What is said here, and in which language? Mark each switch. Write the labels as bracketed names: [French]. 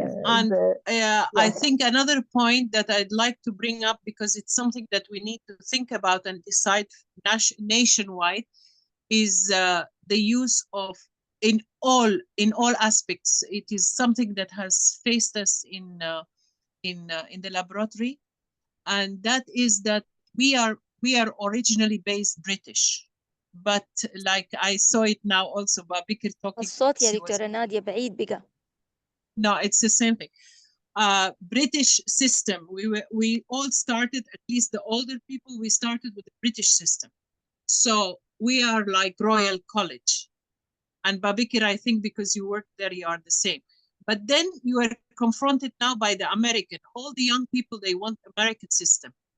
[English] And I think another point that I'd like to bring up, because it's something that we need to think about and decide nationwide, is the use of in all aspects. It is something that has faced us in the laboratory, and that is that we are originally based British, but like I saw it now also Babiker talking. [Arabic] الصوت يا دكتورة نادية بعيد بقى. [English] No, it's the same thing. British system. We all started, at least the older people, we started with the British system. So we are like Royal College. And Babiker, I think because you worked there, you are the same. But then you are confronted now by the American. All the young people, they want American system.